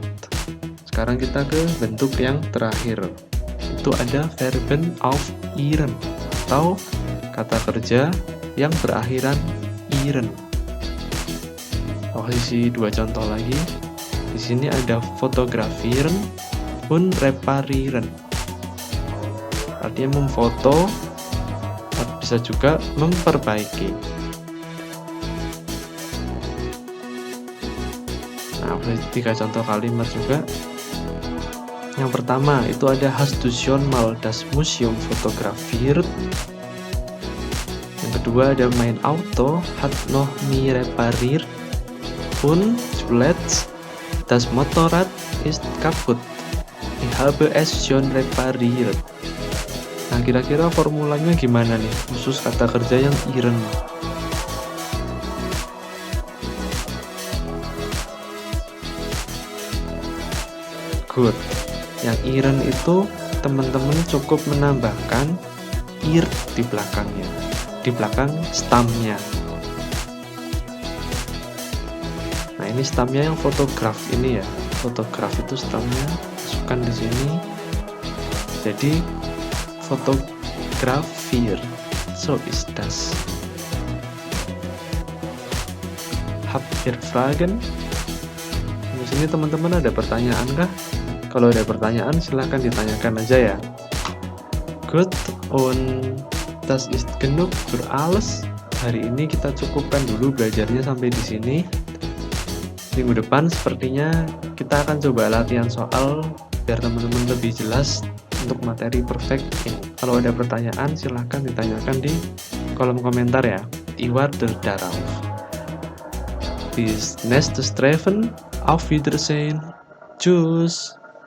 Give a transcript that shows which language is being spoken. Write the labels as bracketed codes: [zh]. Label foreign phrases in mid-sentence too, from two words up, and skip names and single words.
[id] Sekarang kita ke bentuk yang terakhir. Itu ada [de] Verben aufihren [id] atau kata kerja yang berakhiran iren. Kasih dua contoh lagi. Di sini ada [de] fotografieren und reparieren. [id] Artinya memfoto, bisa juga memperbaiki. Nah, tiga contoh kalimat juga. Yang pertama itu ada [de] Hast du schon mal das Museum fotografiert? [id] Yang kedua ada [de] Mein Auto hat noch nie repariert. Und zuletzt, das Motorrad ist kaputt. Ich habe es schon repariert. [id] Nah, kira-kira formulanya gimana nih, khusus kata kerja yang iren? Good. Yang iren itu teman-teman cukup menambahkan ir di belakangnya, di belakang stamnya. Nah, ini stamnya yang fotograf ini ya. Fotograf itu stamnya, masukkan di sini. Jadi fotografier. [de] So ist das. Habt ihr Fragen? [id] Di sini teman-teman ada pertanyaan kah? Kalau ada pertanyaan silahkan ditanyakan aja ya. Good, [de] und das ist genug für alles. [id] Hari ini kita cukupkan dulu belajarnya sampai di sini. Minggu depan sepertinya kita akan coba latihan soal biar teman-teman lebih jelas untuk materi perfect ini. Kalau ada pertanyaan silahkan ditanyakan di kolom komentar ya. [de] Iwarte darauf. Bis nächstes Treffen. Auf Wiedersehen. Tschüss.